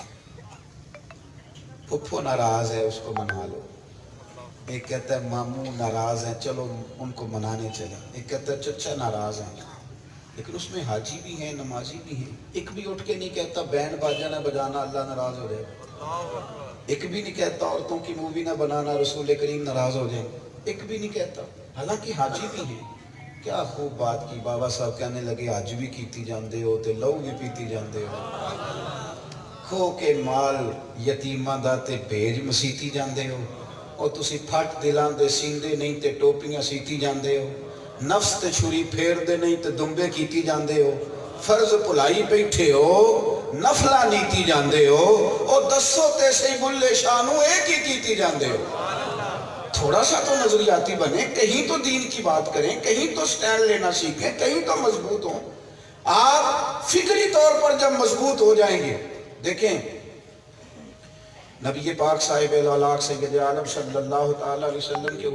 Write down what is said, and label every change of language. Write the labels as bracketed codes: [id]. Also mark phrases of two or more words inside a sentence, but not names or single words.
[ur] پھپھو ناراض ہے اس کو منا لو، ایک کہتا ہے ماموں ناراض ہیں چلو ان کو منانے چلیں، ایک کہتا ہے چچا ناراض ہیں، لیکن اس میں حاجی بھی ہیں نمازی بھی ہیں، ایک بھی اٹھ کے نہیں کہتا بینڈ باجا نہ بجانا اللہ ناراض ہو جائے، ایک بھی نہیں کہتا عورتوں کی مووی نہ بنانا رسول کریم ناراض ہو جائیں، ایک بھی نہیں کہتا، حالانکہ حاجی بھی ہیں۔ کیا خوب بات کی، بابا صاحب کہنے لگے [pa] حج بھی کیتی جاندے ہو تے لہو بھی پیتی جاندے ہو، کھو کے مال یتیماں دا تے بھیج مسیتی جاندے ہو، اور تسی پھٹ دلاں دے سیندے نہیں تے ٹوپیاں سیتی جاندے ہو، نفس تے چھری پھیر دے نہیں تے دمبے کیتی جاندے ہو، فرض بھلائی بیٹھے ہو نفلہ نیتی جاندے ہو، اور دسو تے سی بلے شانو ایک ہی کیتی جاندے ہو۔ [ur] تھوڑا سا تو نظریاتی بنے، کہیں تو دین کی بات کریں، کہیں تو سٹینڈ لینا سیکھیں، کہیں تو مضبوط ہوں۔ آپ فکری طور پر جب مضبوط ہو جائیں گے، دیکھیں نبی پاک صاحب الاولاق سید عالم [ar] صلی اللہ تعالیٰ علیہ وسلم [ur] کے